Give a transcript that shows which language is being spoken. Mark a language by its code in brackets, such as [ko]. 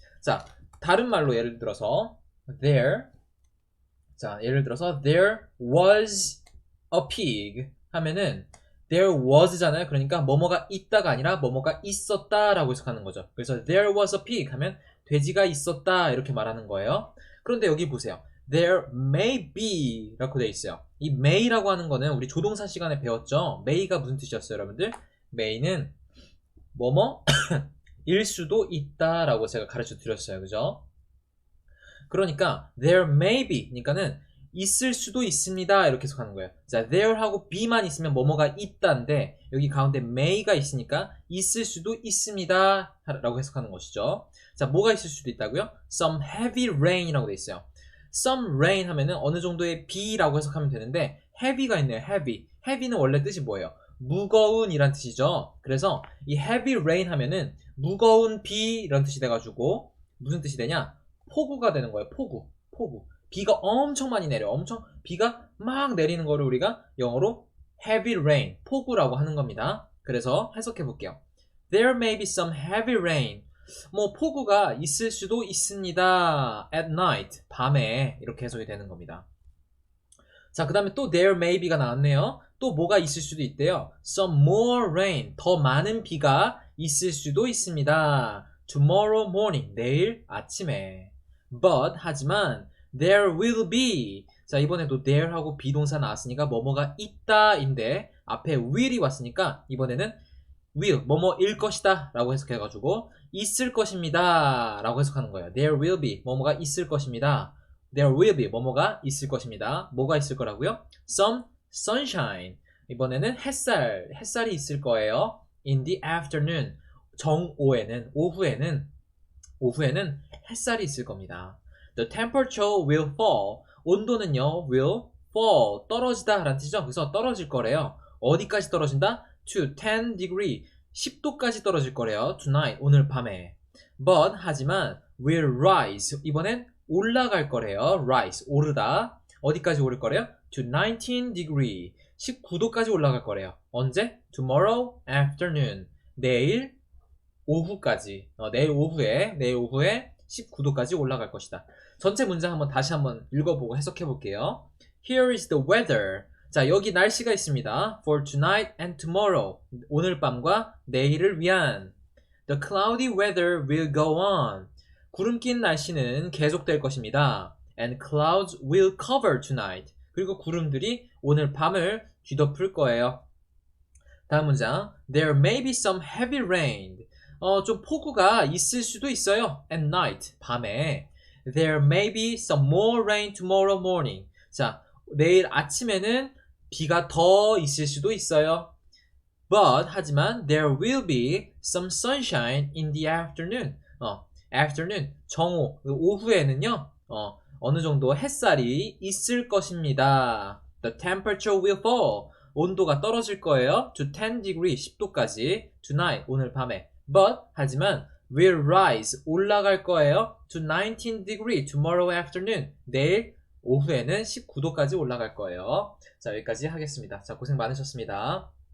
[ko] 자, 다른 말로 예를 들어서 there, 자, 예를 들어서 [en] there was a pig [ko] 하면은 there was잖아요. 그러니까 뭐뭐가 있다가 아니라 뭐뭐가 있었다라고 해석하는 거죠. 그래서 [en] there was a pig [ko] 하면 돼지가 있었다 이렇게 말하는 거예요. 그런데 여기 보세요. there may be 라고 되어 있어요. 이 may라고 하는 거는 우리 조동사 시간에 배웠죠. may가 무슨 뜻이었어요, 여러분들? may는 뭐뭐 일 수도 있다라고 제가 가르쳐 드렸어요. 그죠? 그러니까 [en] there may be [ko] 그러니까는 있을 수도 있습니다 이렇게 해석하는 거예요. 자, there하고 be만 있으면 뭐뭐가 있다인데 여기 가운데 may가 있으니까 있을 수도 있습니다 라고 해석하는 것이죠. 자, 뭐가 있을 수도 있다고요? some heavy rain이라고 돼 있어요. some rain 하면은 어느 정도의 비라고 해석하면 되는데 heavy가 있네요. heavy는 원래 뜻이 뭐예요? 무거운 이란 뜻이죠. 그래서 이 heavy rain 하면은 무거운 비 이런 뜻이 돼가지고 무슨 뜻이 되냐? 폭우가 되는 거예요. 폭우. 비가 엄청 많이 내려. 비가 막 내리는 거를 우리가 영어로 heavy rain, 폭우라고 하는 겁니다. 그래서 해석해 볼게요. [en] There may be some heavy rain. [ko] 뭐 폭우가 있을 수도 있습니다. [en] At night, [ko] 밤에 이렇게 해석이 되는 겁니다. 자, 그 다음에 또 there may be가 나왔네요. 또 뭐가 있을 수도 있대요. [en] Some more rain, [ko] 더 많은 비가 있을 수도 있습니다. [en] Tomorrow morning, [ko] 내일 아침에. [en] But, 하지만 there will be. [ko] 자, 이번에도 there하고 비동사 나왔으니까 뭐뭐가 있다인데 앞에 will이 왔으니까 이번에는 will, 뭐뭐일 것이다 라고 해석해가지고 있을 것입니다 라고 해석하는 거예요. [en] There will be, [ko] 뭐뭐가 있을 것입니다. There will be, 뭐뭐가 있을 것입니다. 뭐가 있을 거라고요? [en] Some sunshine, [ko] 이번에는 햇살이 있을 거예요. [en] In the afternoon, [ko] 정오에는, 오후에는 햇살이 있을 겁니다. [en] The temperature will fall, [ko] 온도는요 [en] will fall, 떨어지다 라는 뜻이죠. [ko] 그래서 떨어질 거래요. 어디까지 떨어진다? [en] To 10 degree, [ko] 10도까지 떨어질 거래요. Tonight, 오늘 밤에. But, 하지만 [en] will rise, [ko] 이번엔 올라갈 거래요. rise, 오르다. 어디까지 오를 거래요? [en] To 19 degree, [ko] 19도까지 올라갈 거래요. 언제? [en] Tomorrow afternoon, [ko] 내일 오후까지. 내일 오후에 19도까지 올라갈 것이다. 전체 문장 다시 한번 읽어보고 해석해 볼게요. [en] Here is the weather. [ko] 자, 여기 날씨가 있습니다. [en] For tonight and tomorrow. [ko] 오늘 밤과 내일을 위한. [en] The cloudy weather will go on. [ko] 구름 낀 날씨는 계속될 것입니다. [en] And clouds will cover tonight. [ko] 그리고 구름들이 오늘 밤을 뒤덮을 거예요. 다음 문장. [en] There may be some heavy rain. [ko] 좀 폭우가 있을 수도 있어요. [en] At night, 밤에. There may be some more rain tomorrow morning. [ko] 자, 내일 아침에는 비가 더 있을 수도 있어요. [en] But, [ko] 하지만 [en] there will be some sunshine in the afternoon. afternoon, [ko] 정오, 오후에는요. 어느 정도 햇살이 있을 것입니다. [en] The temperature will fall. [ko] 온도가 떨어질 거예요. [en] To 10 degree, [ko] 10도까지. [en] Tonight, [ko] 오늘 밤에. But, 하지만 [en] will rise, [ko] 올라갈 거예요. [en] To 19 degree, tomorrow afternoon. [ko] 내일 오후에는 19도까지 올라갈 거예요. 자, 여기까지 하겠습니다. 자, 고생 많으셨습니다.